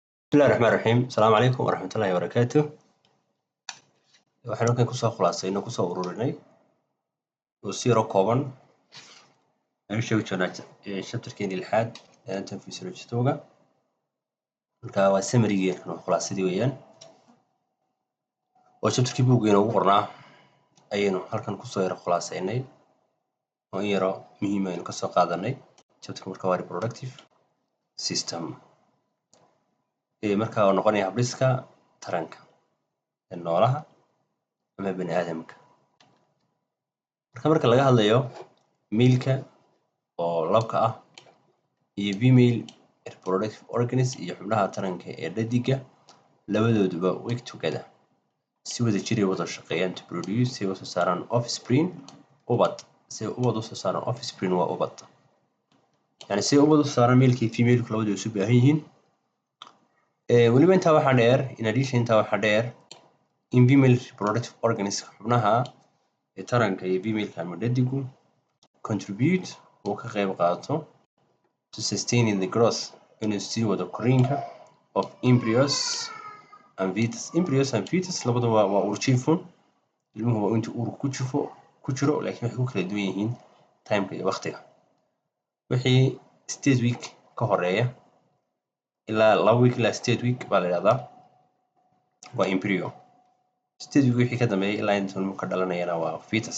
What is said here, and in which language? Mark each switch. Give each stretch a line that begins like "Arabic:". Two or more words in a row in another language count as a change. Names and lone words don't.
Arabic: بسم الله الرحمن الرحيم. السلام عليكم ورحمة الله وبركاته.
Somali: waxaan halkan kusoo khulaasayno kusoo ururinay oo si yaro kooban aan sheegi doonaa chapterkeeni lixaad ee
English: anatomy physiology-ga.
Somali: marka waa summary-geena oo khulaasadii weeyaan oo chapterkii buuggeena ugu qornaa ayaynu halkan kusoo yaro khulaasaynay oo in yaro muhiim aynu kasoo qaadanay. chapterka marka waa
English: reproductive system
Somali: marka oo noqonaya habdhiska taranka ee noolaha ama bani aadamka. marka laga hadlayo male-ka oo labka ah iyo
English: female reproductive organs
Somali: iyo xubnaha taranka ee dhadiga labadooduba
English: work together
Somali: si wada jir ay wada shaqeeyaan
English: to produce
Somali: si wada soo saaraan offspring ubad. si ubad u soo saaraan offspring waa ubad, yani si ubad u soo saaraan male-ka iyo female-ka labadoodu isu baahan yihiin. weliba intaa waxaa dheer,
English: in addition
Somali: intaa waxaa dheer in
English: female reproductive organs
Somali: xubnaha ee taranka iyo female-ka ama dhadigu contribute oo ka qayb qaato
English: to sustaining the growth
Somali: inuu sii wado korriinka
English: of embryos and fetus.
Somali: labaduba waa uurjiifun, ilmuhu waa intuu uurka ku jiro laakiin waxay ku kala duwan yihiin timeka iyo waqtiga. wixii 8 week ka horeeya ilaa 2 week ilaa 8 week baa la yidhahdaa waa embryo. 8 week wixii ka dambeeya ilaa inta ilmuhu ka dhalanayana waa fetus.